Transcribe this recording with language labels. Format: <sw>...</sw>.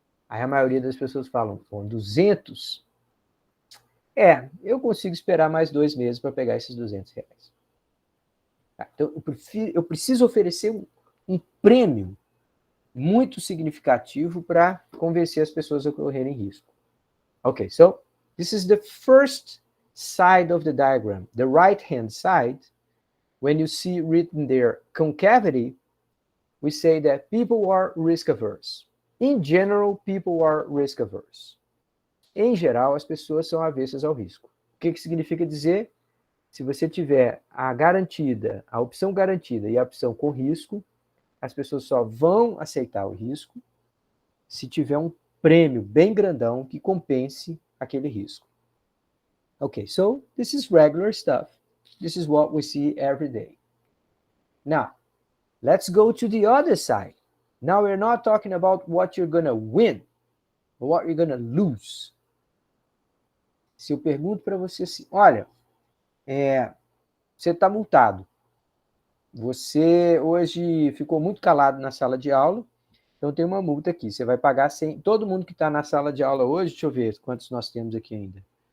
<pt>Aí a maioria das pessoas falam, bom, 200? Eu consigo esperar mais 2 meses para pegar esses R$200. Então, eu preciso oferecer um prêmio muito significativo para convencer as pessoas a correrem risco.</pt> <en>Okay, so this is the first side of the diagram. The right-hand side, when you see written there concavity, we say that people are risk averse. In general, people are risk averse.</en> <pt>Em geral, as pessoas são avessas ao risco. O que significa dizer? Se você tiver a opção garantida e a opção com risco, as pessoas só vão aceitar o risco se tiver um prêmio bem grandão que compense aquele risco.</pt> <en>Okay, so this is regular stuff. This is what we see every day. Now, let's go to the other side. Now we're not talking about what you're gonna win, but what you're gonna lose.</en> <pt>Se eu pergunto para você assim, olha, você está multado. Você hoje ficou muito calado na sala de aula, então tem uma multa aqui. Você vai pagar 100. Todo mundo que está na sala de aula hoje, deixa eu ver quantos nós temos aqui ainda.</pt>